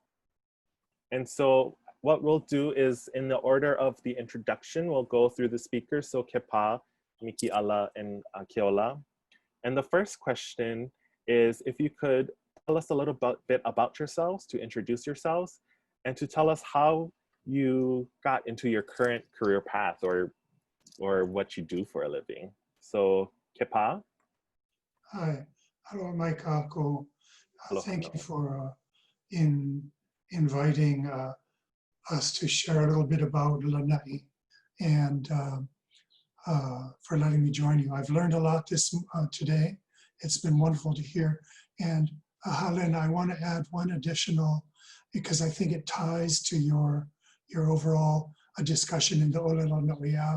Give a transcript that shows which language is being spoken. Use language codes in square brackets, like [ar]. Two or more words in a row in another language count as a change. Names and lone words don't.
[en] And so what we'll do is, in the order of the introduction, we'll go through the speakers, so Kepā, Mikiala, and Keola. And the first question is if you could tell us a little bit about yourselves, to introduce yourselves, and to tell us how you got into your current career path or what you do for a living. So Kepā. [haw] Hi, aloha mai kako. [en] Thank you for inviting us to share a little bit about Lānaʻi and for letting me join you. I've learned a lot today. It's been wonderful to hear. And Halena, I want to add one additional, because I think it ties to your overall discussion in the [haw] Olelo Noʻeau.